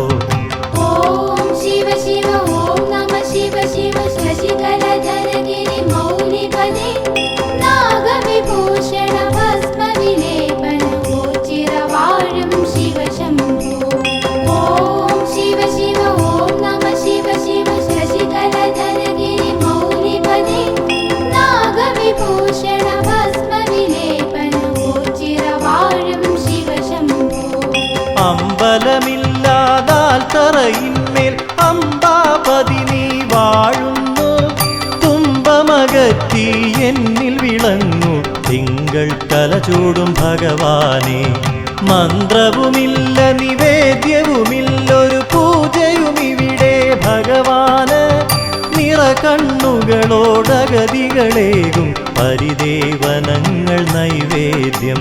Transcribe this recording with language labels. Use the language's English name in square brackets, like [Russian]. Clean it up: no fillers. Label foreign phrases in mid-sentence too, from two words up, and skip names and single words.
[Sanskrit] ओम शिव शिव ओम नमः शिव शिव शशिकलधर गिरि मौलिपदे नागविभूषण भस्म विलेपन वो चिरवाळुं शिव शंभो ओम शिव शिव ओम नमः शिव शिव शशिकलधर गिरि मौलिपदे नागविभूषण भस्म विलेपन वो चिरवाळुं शिव शंभो [Malayalam] അമ്പലമില്ലാതാൽ തറയിന്മേൽ അംബാപതി നീ വാഴുന്നു തുമ്പമകറ്റി എന്നിൽ വിളങ്ങു തിങ്കൾ തലചൂടും ഭഗവാനെ മന്ത്രവുമില്ല നിവേദ്യവുമില്ലൊരു പൂജയുമിവിടെ ഭഗവാന് നിറകണ്ണുകളോടഗതികളേകും പരിദേവനങ്ങൾ നൈവേദ്യം